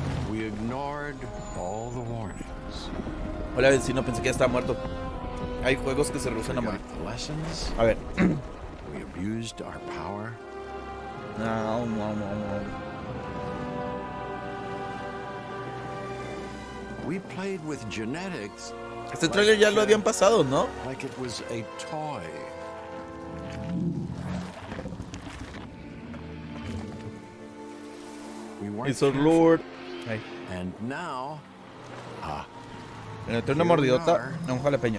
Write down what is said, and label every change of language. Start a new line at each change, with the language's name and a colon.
English: We ignored all the warnings.
Spanish: Hola, vecino, pensé que ya estaba muerto. Hay juegos que se rehusan a morir. A ver.
English: We abused our power.
Spanish: No.
English: We played with genetics.
Spanish: Este trailer ya lo habían pasado, ¿no?
English: Like it was a toy. We weren't It's our Lord. And now,
Spanish: Le metí una mordidota a un jalapeño.